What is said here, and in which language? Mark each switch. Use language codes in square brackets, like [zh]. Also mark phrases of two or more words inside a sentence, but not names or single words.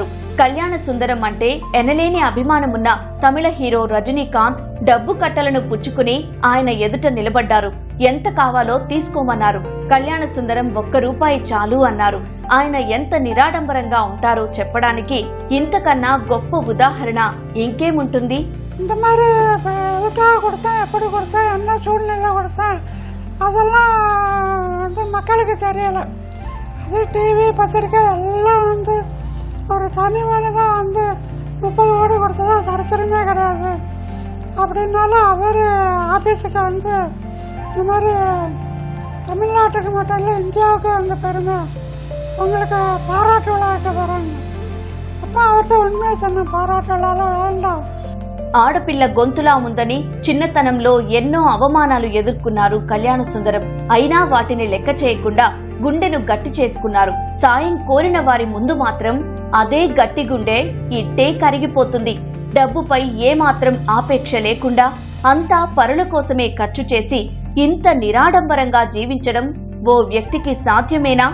[te] కళ్యాణ సుందరం అంటే ఎనలేని అభిమానమున్న తమిళ హీరో రజనీకాంత్ డబ్బు కట్టలను పుచ్చుకుని ఆయన ఎదుట నిలబడ్డారు. ఎంత కావాలో తీసుకోమన్నారు. కళ్యాణ సుందరం ₹1 చాలు అన్నారు. ఆయన ఎంత నిరాడంబరంగా ఉంటారో చెప్పడానికి ఇంతకన్నా గొప్ప ఉదాహరణ ఇంకేముంటుంది? [ta] இந்த மாதிரி எதுக்காக கொடுத்தேன், எப்படி கொடுத்தேன், என்ன சூழ்நிலை கொடுத்தேன், அதெல்லாம் மக்களுக்கு தெரியலை. அது டிவி பத்திரிக்கை எல்லாம் ஒரு தனி மனிதன் 30 கோடி கொடுத்ததா சரித்திரமே கிடையாது அப்படின்னாலும் அவர் ஆபீஸுக்கு இந்த மாதிரி தமிழ்நாட்டுக்கு மட்டும் இல்லை இந்தியாவுக்கு பெருமை உங்களுக்கு பாராட்டு விழா வைக்க போகிறாங்க. அப்போ அவர்கிட்ட உண்மையை சொன்ன பாராட்டு விழாலாம் வேண்டாம். [te] ఆడపిల్ల గొంతులా ఉందని చిన్నతనంలో ఎన్నో అవమానాలు ఎదుర్కొన్నారు కళ్యాణ సుందరం. అయినా వాటిని లెక్క చేయకుండా గుండెను గట్టి చేసుకున్నారు. సాయం కోరిన వారి ముందు మాత్రం అదే గట్టి గుండె ఇట్టే కరిగిపోతుంది. డబ్బుపై ఏమాత్రం ఆపేక్ష లేకుండా అంతా పరుల కోసమే ఖర్చు చేసి ఇంత నిరాడంబరంగా జీవించడం ఓ వ్యక్తికి సాధ్యమేనా?